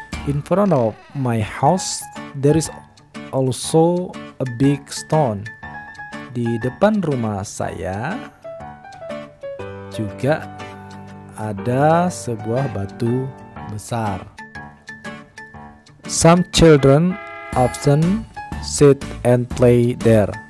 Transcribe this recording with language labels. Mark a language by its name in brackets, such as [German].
[English] In front of my house there is also a big stone. [Indonesian] Di depan rumah saya juga ada sebuah batu besar. [English] Some children often sit and play there.